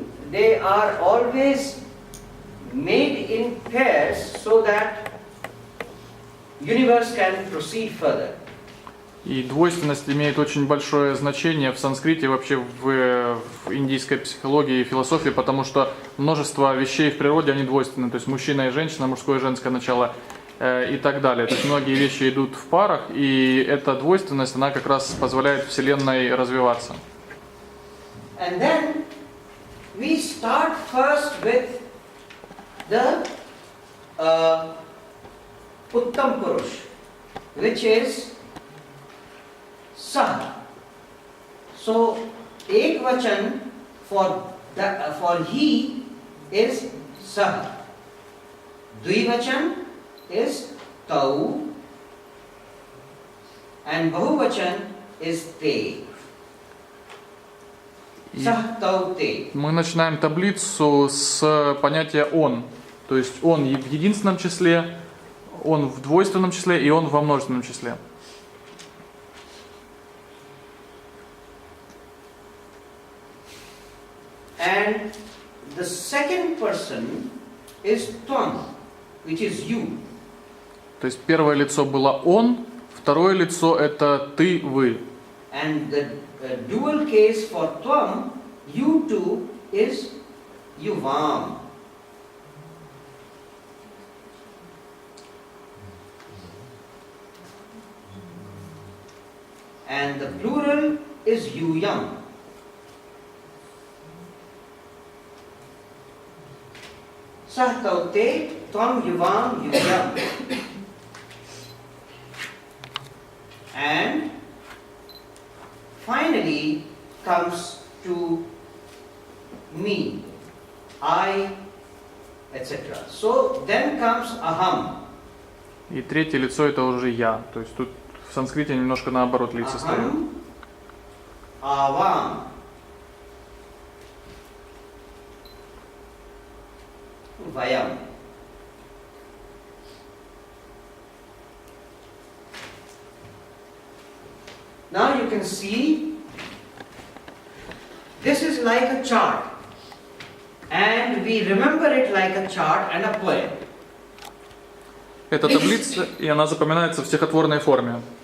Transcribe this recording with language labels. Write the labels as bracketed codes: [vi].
[en] They are always made in pairs so that universe can proceed further. [ru] И двойственность имеет очень большое значение в санскрите, вообще в индийской психологии и философии, потому что множество вещей в природе, они двойственны. То есть мужчина и женщина, мужское и женское начало и так далее. То есть многие вещи идут в парах, и эта двойственность, она как раз позволяет Вселенной развиваться. [en] And then we start first with the Uttam Purush. which is sah. So ekvachan for he is sah. Dvivachan is tau, and bahuvachan is te. [sa] Sah tau te. [ru] Мы начинаем таблицу с понятия «он». То есть он в единственном числе, он в двойственном числе и он во множественном числе. [en] And the second person is tvam, which is you. [ru] То есть первое лицо было «он», второе лицо это «ты», «вы». [en] And the dual case for tvam, you two, is yuvam. And the plural is yuyam. [sa] Sah tau te, tvam yuvam yuyam. [en] And finally comes to me, I, etc. So then comes aham. [ru] И третье лицо это уже «я». То есть тут в санскрите немножко наоборот лица стоят. [sa] Aham, avam, vayam. [en] Now you can see this is like a chart, and we remember it like a chart and a poem. [ru] Это таблица, и она запоминается в стихотворной форме.